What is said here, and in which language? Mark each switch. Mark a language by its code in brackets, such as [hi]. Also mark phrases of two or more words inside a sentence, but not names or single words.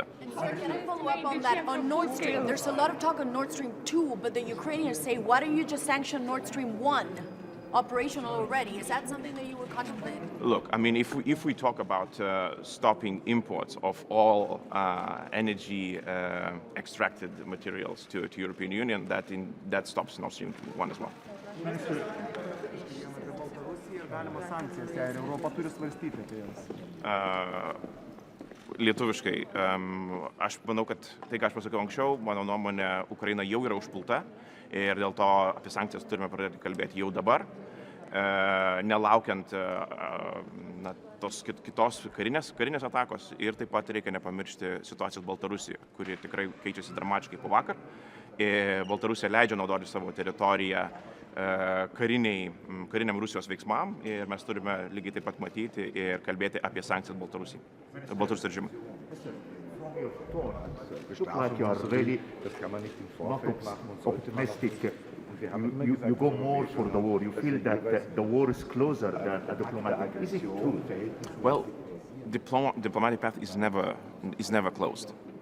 [en] And sir, can I follow up on that? On Nord Stream, there's a lot of talk on Nord Stream 2, but the Ukrainians say, why don't you just sanction Nord Stream 1? Operational already. Is that something that you would contemplate? Look, I mean, if we talk about stopping imports of all energy extracted materials to European Union, that stops Nord Stream 1 as well. [lt] Lietuviškai, aš manau, kad tai, ką aš pasakiau anksčiau, mano nuomonė, Ukraina jau yra užpulta ir dėl to apie sankcijas turime pradėti kalbėti jau dabar, nelaukiant tos kitos karinės atakos, ir taip pat reikia nepamiršti situacijos Baltarusijoje, kuri tikrai keičiasi dramatiškai po vakar. Baltarusija leidžia naudoti savo teritoriją kariniam Rusijos veiksmam ir mes turime lygiai taip pat matyti ir kalbėti apie sankcijas Baltarusijos režimui. [en] Like you are really not optimistic. You go more for the war. You feel that the war is closer than a diplomatic. Is it true? Well, diplomatic path is never closed.